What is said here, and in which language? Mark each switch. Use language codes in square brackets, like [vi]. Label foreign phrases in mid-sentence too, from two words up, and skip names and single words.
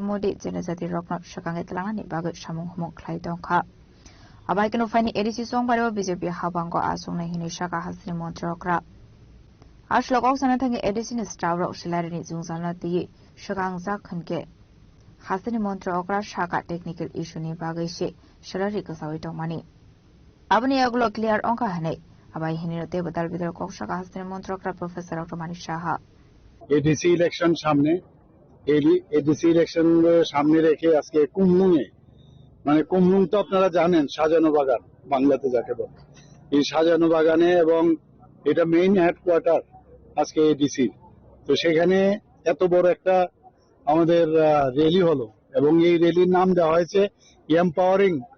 [trp] Modi Janajati Rokno Shakangai Telangani Bagai Samung Humong Klai Dongka Abaikino Fani ADC Songbar BJP Habango Asongnai Hini Shaka Hasini Montrokra Ashlo Kausana Thangai ADC ni Stavro Shilarini Zungzana Ti Shakang Zakhanke Hasani Montra Okra Shaka [en] technical issue [trp] ni bagai she shalari kasawi tongmani abani aglo clear onka hane abai hinirate badal bidal kok Shaka Hasani Montra Okra Professor Dr. Manik Saha [en] ADC election [bn] সামনে [en] ADC election [bn] সামনে রেখে আজকে কুমলুঙে মানে কুমলুং তো আপনারা জানেন সাজানো বাগান বাংলাতে যাকে বলে এই সাজানো বাগানে এবং এটা [en] main headquarter [bn] আজকে ADC তো সেখানে এত বড় একটা আমাদের র্যালি হলো এবং এই র্যালির নাম দেওয়া হয়েছে এম্পাওয়ারিং